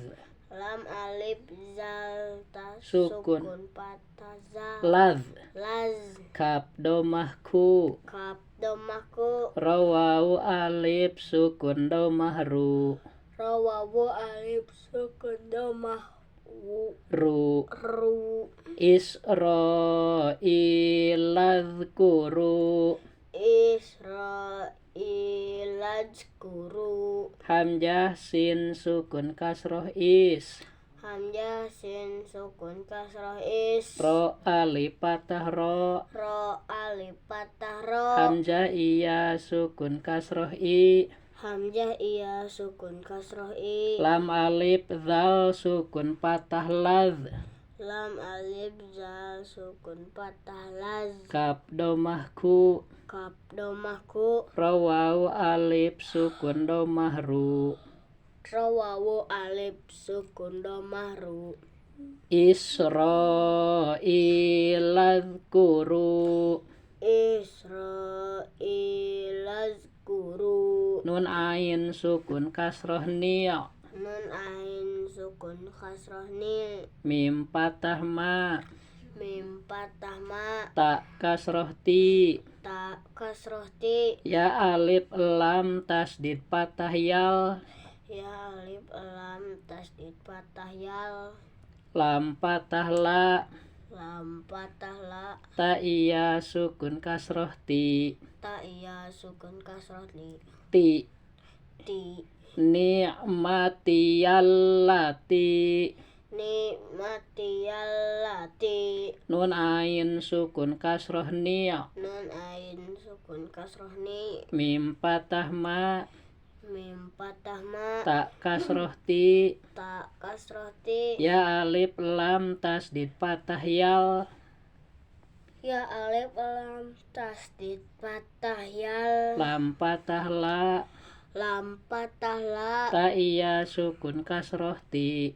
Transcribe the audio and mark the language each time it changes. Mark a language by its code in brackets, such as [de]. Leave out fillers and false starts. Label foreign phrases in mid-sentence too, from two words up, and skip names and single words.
[id] Lam alif zal Sukun. sukun patah zal. Laz. Laz. Kaf domahku. Kaf domahku. Ro waw alif sukun domah ru. Ro wawu alif sukun domah Ru. ru. [ar] إسرائيل اذكروا. إسرائيل اذكروا. [id] Hamzah sin sukun kasroh is. Hamzah sin sukun kasroh is. Ro alif patah ro. Ro alif patah ro. Hamzah iya sukun kasroh i. Hamzah iya sukun kasroh i. Lam alif zal sukun patah laz. Lam alif zal sukun patah laz. Kaf domahku. Kaf domahku. Ro waw alif sukun domah ru. Ro wawu alif sukun domah ru. [ar] إسرائيل اذكروا. إسرائيل اذكروا. [id] Nun ain sukun kasroh ni. Nun ain sukun kasroh ni. Mim patah ma. Mim patah ma. Ta kasroh ti. Ta kasroh ti. Ya alif lam tasdid patah yal. Ya alif lam tasdid patah yal. Lam patah la. Lam patah la. Ta iya sukun kasroh ti. Ta iya sukun kasroh li. Ti. Ti. [ar] نعمتي التي. نعمتي التي. [id] Nun ain sukun kasroh ni. Nun ain sukun kasroh ni. Mim patah ma. Mim patah ma. Ta kasroh ti. Ta kasroh ti. Ya alif lam tasdid patah yal. Ya alif lam tasdid patah yal. Lam patah la. Lam patah la. Ta iya sukun kasroh ti.